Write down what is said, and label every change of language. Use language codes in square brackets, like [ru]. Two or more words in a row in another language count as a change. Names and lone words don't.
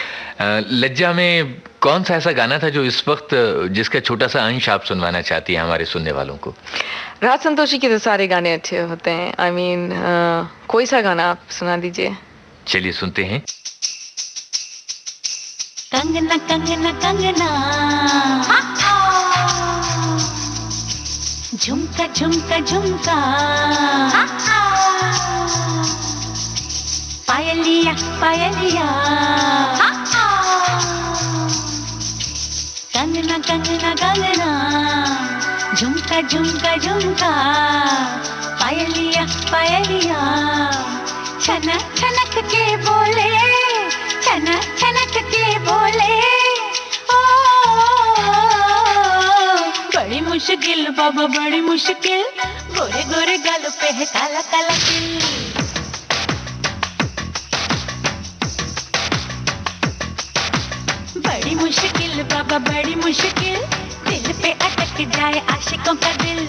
[hi] लज्जा में कौन सा ऐसा गाना था जो इस वक्त जिसका छोटा सा अंश आप सुनवाना चाहती हैं हमारे सुनने वालों को? राज संतोषी के तो सारे गाने अच्छे होते हैं। [en] I mean [hi] कोई सा गाना आप सुना दीजिए। चलिए सुनते हैं। कंगना कंगना कंगना, झुमका झुमका झुमका, पायलिया पायलिया, कंगना कंगना कंगना, झुमका झुमका झुमका, पायलिया पायलिया, छनक छनक के बोले, छनक छनक के बोले, ओ बड़ी मुश्किल बाबा बड़ी मुश्किल, गोरे गोरे गाल पे है काला काला तिल। बड़ी मुश्किल बाबा बड़ी मुश्किल, दिल पे अटक जाए आशिकों का दिल।